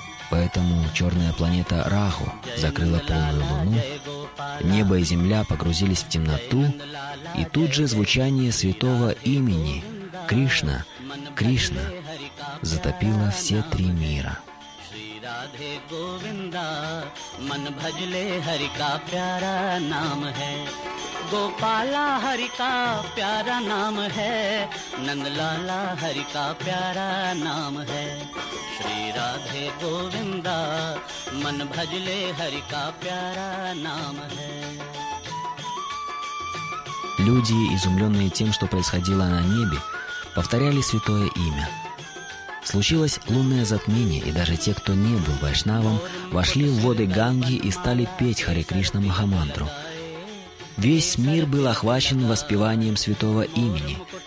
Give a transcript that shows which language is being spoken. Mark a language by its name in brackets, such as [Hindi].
[Russian] Поэтому черная планета Раху закрыла полную луну, небо и земля погрузились в темноту, и тут же звучание святого имени Кришна, Кришна, затопило все три мира. [Hindi] राधे गोविंदा मन भजले हरि का प्यारा नाम है गोपाला हरि का प्यारा नाम है नंदलाला हरि का प्यारा नाम है श्री राधे गोविंदा मन भजले हरि का प्यारा नाम है. [Russian] Люди, изумленные тем, что происходило на небе, повторяли святое имя. Случилось лунное затмение, и даже те, кто не был вайшнавом, вошли в воды Ганги и стали петь Харе Кришна Махамантру. Весь мир был охвачен воспеванием святого имени.